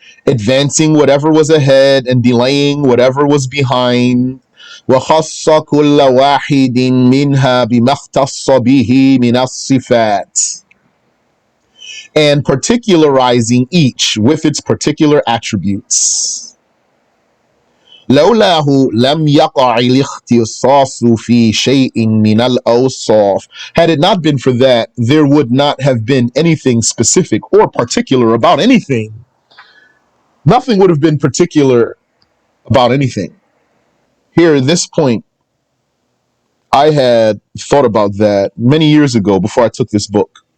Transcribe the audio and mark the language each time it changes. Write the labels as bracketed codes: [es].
[en] Advancing whatever was ahead and delaying whatever was behind. [ar] وَخَصَّ كُلَّ وَاحِدٍ مِنْهَا بِمَا اخْتَصَّ بِهِ مِنَ الصِّفَاتِ. [en] And particularizing each with its particular attributes. [ar] لولاه لم يقع الاختصاص في شيء من الأوصاف. [en] Had it not been for that, there would not have been anything specific or particular about anything. Nothing would have been particular about anything. Here, at this point, I had thought about that many years ago before I took this book.